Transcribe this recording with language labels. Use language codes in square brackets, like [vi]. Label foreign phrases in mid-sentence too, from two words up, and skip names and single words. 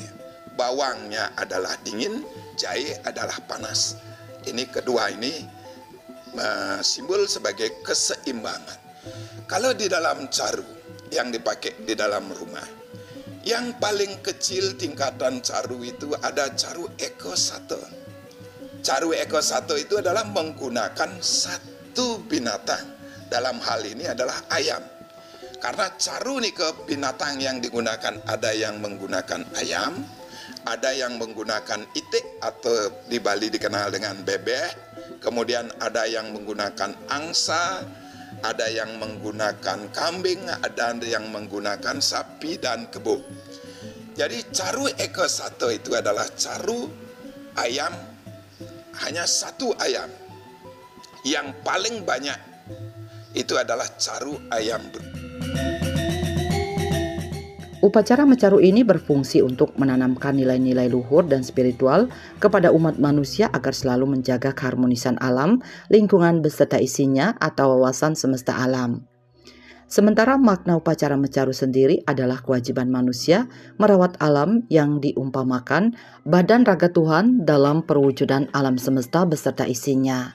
[id] Bawangnya adalah dingin, jahe adalah panas. Ini kedua ini simbol sebagai keseimbangan. Kalau di dalam caru yang dipakai di dalam rumah, yang paling kecil tingkatan caru itu ada caru eko satu. Caru eko satu itu adalah menggunakan satu binatang. Dalam hal ini adalah ayam. Karena caru nih ke binatang yang digunakan, ada yang menggunakan ayam, ada yang menggunakan itik atau di Bali dikenal dengan bebek, kemudian ada yang menggunakan angsa, ada yang menggunakan kambing, ada yang menggunakan sapi dan kebo. Jadi caru eko satu itu adalah caru ayam, hanya satu ayam. Yang paling banyak itu adalah caru ayam. Upacara mencaru ini berfungsi untuk menanamkan nilai-nilai luhur dan spiritual kepada umat manusia agar selalu menjaga keharmonisan alam, lingkungan beserta isinya atau wawasan semesta alam. Sementara makna upacara mencaru sendiri adalah kewajiban manusia merawat alam yang diumpamakan badan raga Tuhan dalam perwujudan alam semesta beserta isinya.